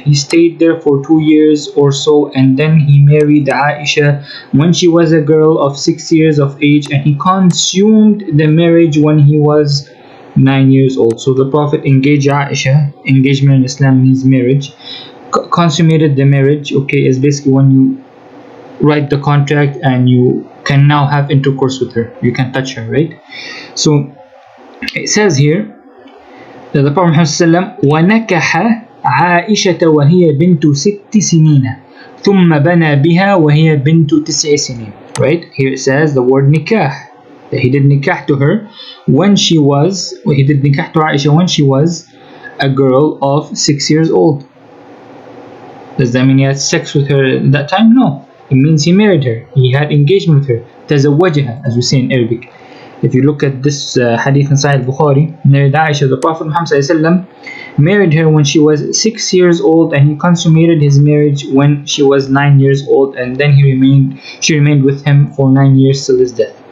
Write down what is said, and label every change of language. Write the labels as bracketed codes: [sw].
[en] He stayed there for 2 years or so, and then he married Aisha when she was a girl of 6 years of age, and he consumed the marriage when he was 9 years old. So the Prophet engaged Aisha. Engagement in Islam means marriage. Consummated the marriage, okay, is basically when you write the contract and you can now have intercourse with her. You can touch her, right? So it says here that the Prophet Muhammad [ar] وَنَكَحَ عَائِشَةَ وَهِيَ بِنْتُ 6 سِنِينَ ثُمَّ بَنَى بِهَا وَهِيَ بِنْتُ 9 سِنِينَ. [en] Right? Here it says the word nikah. That he did nikah to her when she was, he did nikah to Aisha when she was a girl of 6 years old. Does that mean he had sex with her at that time? No. It means he married her. He had engagement with her. تزوجها, as we say in Arabic. If you look at this hadith in Sahih al-Bukhari, married Aisha, the Prophet Muhammad married her when she was 6 years old, and he consummated his marriage when she was 9 years old, and then she remained with him for 9 years till his death.